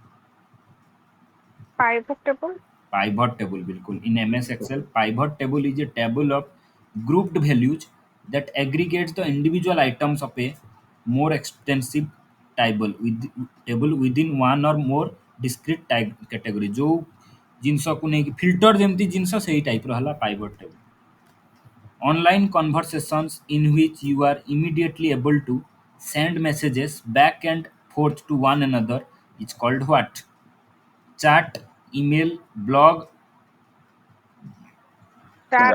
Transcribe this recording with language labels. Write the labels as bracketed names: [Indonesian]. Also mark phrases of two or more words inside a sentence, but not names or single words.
[English] Pivot table. Pivot table बिल्कुल. In MS Excel, pivot table is a table of grouped values that aggregates the individual items of a more extensive table within one or more discrete type category. [Odia] जो ଜିନିଷକୁ ନେଇକି filter ଯେମିତି ଜିନିଷ ସେଇ ଟାଇପ୍ର ହେଲା [English] pivot table. Online conversations in which you are immediately able to send messages back and forth to one another is called what? Chat, email, blog, Chat.